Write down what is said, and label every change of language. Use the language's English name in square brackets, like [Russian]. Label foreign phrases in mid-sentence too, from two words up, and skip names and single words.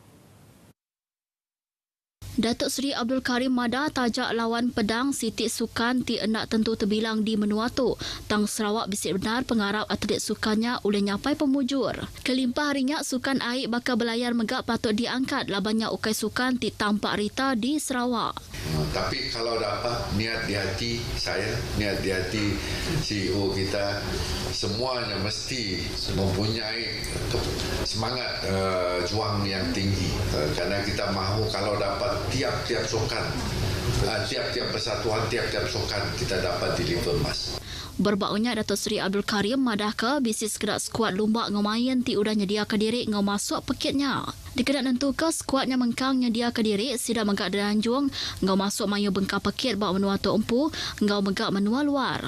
[Iban] Datuk Seri Abdul Karim Madah tajak lawan pedang sitik sukan ti enak tentu terbilang di menua tu. Tang Sarawak bisik benar pengarap atlet sukannya oleh nyapai pemujur. Kelimpah harinya sukan air bakal belayar megak patut diangkat labannya ukai sukan ti tampak rita di Sarawak. [Malay] Tapi kalau dapat niat di hati saya, niat di hati CEO kita, semuanya mesti mempunyai semangat juang yang tinggi. Karena kita mahu kalau dapat tiap-tiap sukan, tiap-tiap persatuan, tiap-tiap sukan kita dapat deliver emas. [Iban] Berbaunya Datuk Seri Abdul Karim madah ke bisnis kedak skuad lomba ngau main ti udah nyediakan diri ngau masuk pekitnya. Dikedak nentu ke skuadnya mengkang nyediakan diri sida megak danjung ngau masuk mayu bengkak pekit bak menua tu empu ngau megak menua luar.